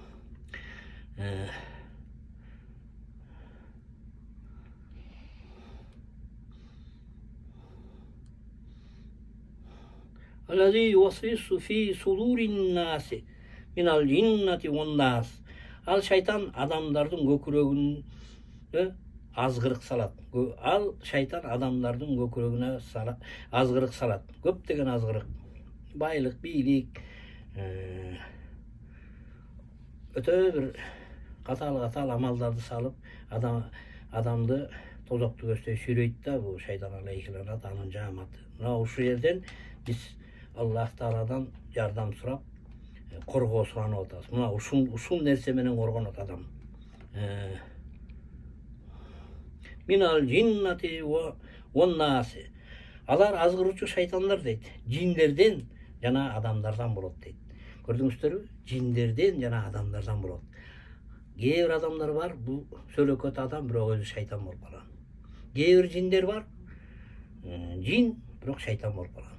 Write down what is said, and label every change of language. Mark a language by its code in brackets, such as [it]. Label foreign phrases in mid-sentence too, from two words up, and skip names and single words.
[ar] الذي يوسوس في صدور الناس من الجنة والناس. [ky] Ал шайтан адамдардын көкүрөгүнө азгырык салат. Ал шайтан адамдардын көкүрөгүнө азгырык салат. Көптөгөн азгырык. Байлык, бийлик, өтө бир катал амалдарды салып, адамды тозокту көздөй сүйрөйт да бул шайтан алейхиланат анын жаматы. Мына ушул жерден биз Аллах Тааладан жардам сурап, коргоо суранып атабыз. Мына ушул нерсе менен коргонот адам. [ar] من الجنة والناس. [ky] Алар азгыруучу шайтандар дейт. Жиндерден жана адамдардан болот дейт. Көрдүңүздөрбү? Жиндерден жана адамдардан болот. Кээ бир адамдар бар, бул сөөлөкөт адам, бирок өзү шайтан болуп калган. Кээ бир жиндер бар, жин, бирок шайтан болуп калган.